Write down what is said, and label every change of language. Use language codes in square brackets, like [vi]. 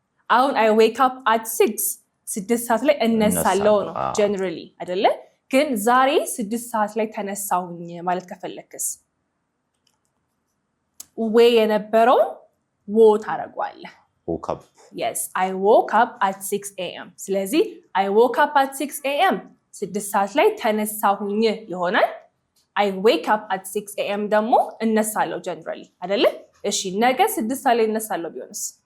[am] አሁን [en] I wake up at 6 [am] ሰዓት ላይ እነሳለሁ ነው generally አይደለ ግን ዛሬ 6 ሰዓት ላይ ተነሳሁኝ ማለት ከፈለክስ ወይ የነበረው ታረጋለህ [en] woke up yes I woke up at 6 a.m. [am] ስለዚህ [en] I woke up at 6 a.m. [am] 6 ሰዓት ላይ ተነሳሁኝ ይሆናል [en] I wake up at 6 a.m. [am] ደግሞ እነሳለሁ generally አይደለ እሺ ነገ 6 ሰዓት ላይ እነሳለሁ ቢሆንስ